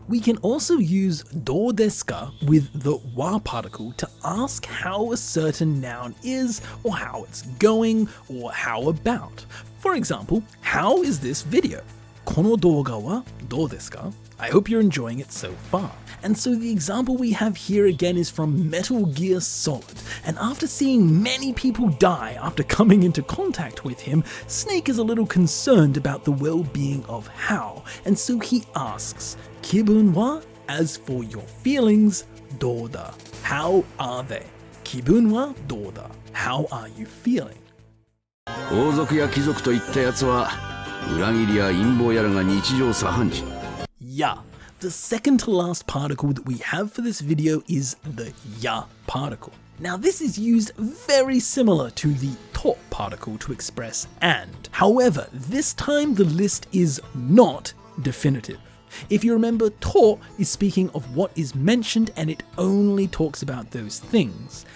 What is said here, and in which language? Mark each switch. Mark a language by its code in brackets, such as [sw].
[en] We can also use do desu ka with the wa particle to ask how a certain noun is, or how it's going, or how about. For example, how is this video? [ja] この動画はどうですか? [en] I hope you're enjoying it so far. And so the example we have here again is from Metal Gear Solid. And after seeing many people die after coming into contact with him, Snake is a little concerned about the well-being of Hao. And so he asks, [ja] Kibun wa? [en] As for your feelings, do da? How are they? [ja] Kibun wa do da? [en] How are you feeling? [ja] 王族や貴族といったやつは裏切りや陰謀やらが日常茶飯事。 Ya. [en] The second to last particle that we have for this video is the ya particle. Now this is used very similar to the to particle to express and. However, this time the list is not definitive. If you remember, to is speaking of what is mentioned and it only talks about those things.